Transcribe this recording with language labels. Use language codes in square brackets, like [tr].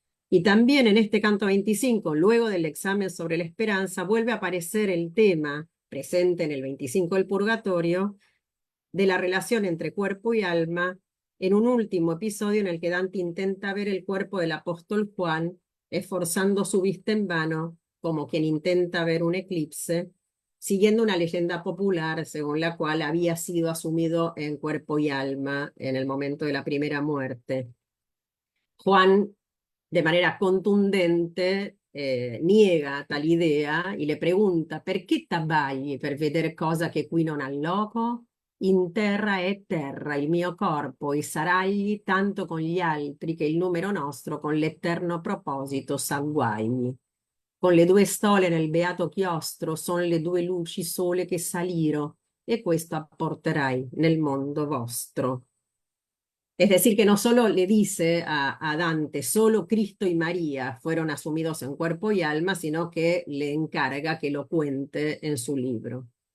[es] Y también en este canto 25, luego del examen sobre la esperanza, vuelve a aparecer el tema, presente en el 25 del Purgatorio, de la relación entre cuerpo y alma, en un último episodio en el que Dante intenta ver el cuerpo del apóstol Juan, esforzando su vista en vano, como quien intenta ver un eclipse, siguiendo una leyenda popular según la cual había sido asumido en cuerpo y alma en el momento de la primera muerte. Juan, de manera contundente, niega tal idea y le pregunta: [it] perché t'abbagli per vedere cosa che qui non ha loco? In terra è terra il mio corpo, i saragli tanto con gli altri che il numero nostro con l'eterno proposito s'agguagli. Con le due stole nel beato chiostro son le due luci sole che saliro, e questo apporterai nel mondo vostro. [es] Es decir, que no solo le dice a Dante, solo Cristo y María fueron asumidos en cuerpo y alma, sino que le encarga que lo cuente en su libro.